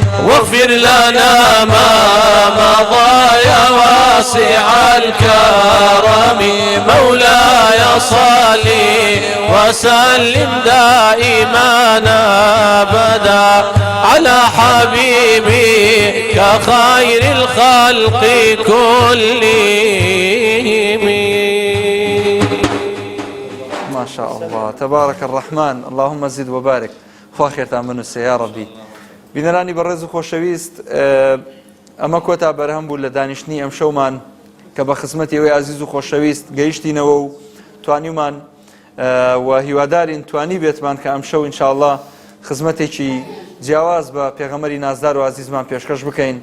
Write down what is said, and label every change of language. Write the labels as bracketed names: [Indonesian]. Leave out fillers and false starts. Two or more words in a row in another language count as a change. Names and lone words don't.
[Arabic] واغفر لنا ما مضى يا واسع الكرم مولاي صلي وسلم دائما ابدا على حبيبك خير الخلق كلهم. ما شاء الله تبارك الرحمن اللهم زد وبارك [Central Kurdish] خوا خێرتان بنووسێ یا ڕەبی. بینەرانی بەڕێز و خۆشەویست ئەمە کۆتا بەرهەم بوو لە دانیشتنی ئەم شەومان کە بە خزمەتی ئەوەی عزیز و خۆشەویست گەیشتینەوە و توانیمان و هیوادارین توانی بێتمان کە ئەم شەو ئینشاءالله خزمەتێکی جیاواز بە پێغەمبەری نازدار و عزیزمان پێشکەش بکەین.